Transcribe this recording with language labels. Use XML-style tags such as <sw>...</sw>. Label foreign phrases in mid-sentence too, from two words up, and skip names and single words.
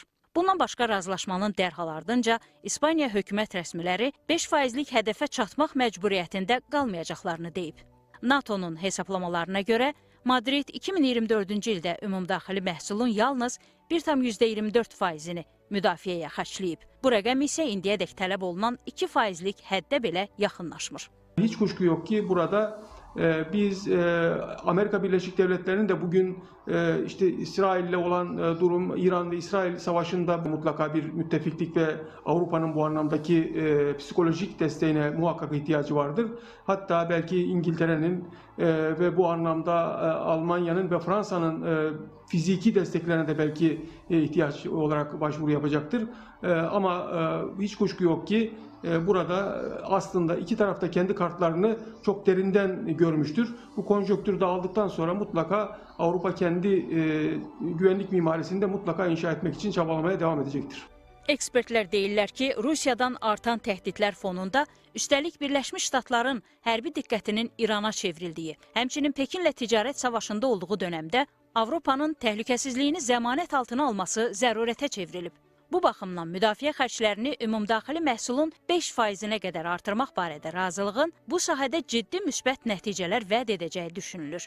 <az>Bundan başqa razılaşmanın dərhal ardınca İspaniya hökumət rəsmiləri 5%lik hədəfə çatmaq məcburiyyətində qalmayacaqlarını deyib. NATO'nun hesablamalarına görə Madrid 2024-cü ildə ümumdaxili məhsulun yalnız 1,24%-ni müdafiəyə xərcləyib. Bu rəqəm isə indiyədək tələb olunan 2%lik həddə belə yaxınlaşmır.</az> <tr>Hiç kuşku yok ki burada biz Amerika Birleşik Devletleri'nin de bugün işte İsrail'le olan durum, İran ve İsrail savaşında mutlaka bir müttefiklik ve Avrupa'nın bu anlamdaki psikolojik desteğine muhakkak ihtiyacı vardır. Hatta belki İngiltere'nin ve bu anlamda Almanya'nın ve Fransa'nın fiziki desteklerine de belki ihtiyaç olarak başvuru yapacaktır. Ama hiç kuşku yok ki burada aslında iki tarafta kendi kartlarını çok derinden görmüştür. Bu konjonktür dağıldıktan sonra mutlaka Avrupa kendi güvenlik mimarisini de mutlaka inşa etmek için çabalamaya devam edecektir.</tr> <az>Ekspertlər deyirlər ki, Rusiyadan artan təhdidlər fonunda üstəlik Birləşmiş Ştatların hərbi diqqətinin İrana çevrildiyi, həmçinin Pekinlə ticarət savaşında olduğu dönəmdə Avropanın təhlükəsizliyini zəmanət altına alması zərurətə çevrilib. Bu baxımdan müdafiə xərclərini ümumdaxili məhsulun 5%-nə qədər artırmaq barədə razılığın bu sahədə ciddi müsbət nəticələr vəd edəcəyi düşünülür.</az>